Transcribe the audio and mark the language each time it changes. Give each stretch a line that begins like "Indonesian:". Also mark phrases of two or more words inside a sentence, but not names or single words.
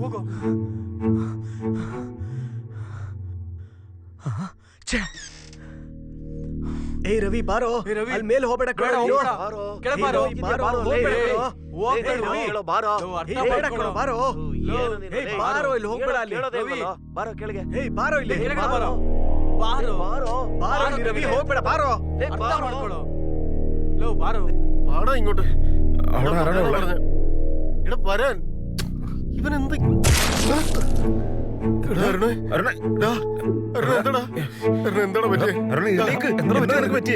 Kannada: ಏ ರವಿ ಬಾರೋ, ಅಲ್ಲಿ ಮೇಲೆ ಹೋಗ್ಬೇಡ, ಬಾರೋ, ಇಲ್ಲಿ ಹೋಗ್ಬೇಡ, ಬಾರೋ ಕೆಳಗೆ. ಬಾರೋ ಇಲ್ಲಿ, ರವಿ ಹೋಗ್ಬೇಡ, ಬಾರೋ.
Malayalam: പാടാ ഇങ്ങോട്ട്. അവിടെ ആരാടാ ഉള്ളെ? എടാ വരാൻ. ഇവൻ എന്ത്? എന്താടാ പറ്റിയേ? പറ്റിയേ?